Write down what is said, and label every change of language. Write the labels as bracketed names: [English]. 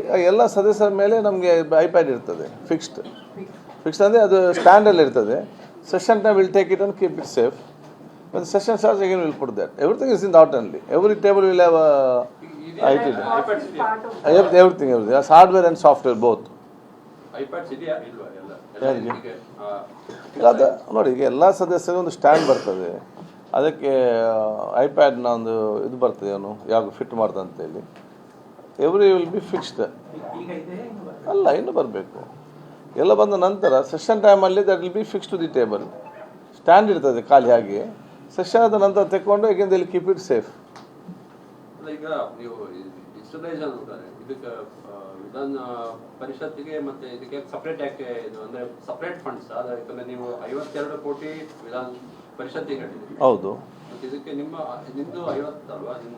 [Kannada] ಎಲ್ಲ ಸದಸ್ಯರ ಮೇಲೆ ನಮಗೆ ಐಪ್ಯಾಡ್ ಇರ್ತದೆ ಫಿಕ್ಸ್ಡ್ ಅಂದರೆ ಅದು ಸ್ಟ್ಯಾಂಡಲ್ಲಿ ಇರ್ತದೆ. [English] Session time will take it and keep it safe. When session starts again we'll put that. Everything is in the out only. Every table will have IT. Everything. That's hardware and software both. [Kannada] iPads ಇದೆಯಾ ಇಲ್ವಾ ಎಲ್ಲ ಯಾರಿಗೆ? ಇದಕ್ಕೆ, ಈಗ ಅದು ನೋಡಿ, ಈಗ ಎಲ್ಲ ಸದಸ್ಯರಿಗೆ ಒಂದು ಸ್ಟ್ಯಾಂಡ್ ಬರ್ತದೆ, ಅದಕ್ಕೆ ಐಪ್ಯಾಡ್ನ ಒಂದು ಇದು ಬರ್ತದೆ, ಅವನು ಯಾವಾಗ ಫಿಟ್ ಮಾಡ್ದ ಅಂತೇಳಿ. [English] Every will be fixed. [Kannada] ಅಲ್ಲ, ಇನ್ನೂ ಬರಬೇಕು. ಎಲ್ಲ ಬಂದ ನಂತರ [English] Session ಟೈಮಲ್ಲಿ that will be fix to the table. [Kannada] Stand ಇರ್ತದೆ ಖಾಲಿ ಹಾಗೆ. ಸೆಷನ್ ಆದ ನಂತರ ತೆಕ್ಕೊಂಡು [English] again they will keep it safe. [Kannada] ಅಲ್ಲ, ಈಗ ನೀವು ಡಿಜಿಟಲೈಸೇಷನ್ ಅಂತಾರೆ ಇದಕ್ಕೆ ವಿಧಾನ ಪರಿಷತ್ತಿಗೆ ಮತ್ತೆ ಇದಕ್ಕೆ ಸಪ್ರೇಟ್ ಯಾಕೆ ಇದು ಅಂದ್ರೆ ಸಪ್ರೇಟ್ ಫಂಡ್ಸ್ ಯಾಕಂದ್ರೆ ನೀವು 52 ಕೋಟಿ ವಿಧಾನ ಪರಿಷತ್ತಿಗೆ ಕಟ್ಟಿದ್ದೀರಿ. ಹೌದು. ಮತ್ತೆ ಇದಕ್ಕೆ ನಿಮ್ದು 50 ಅಲ್ವಾ?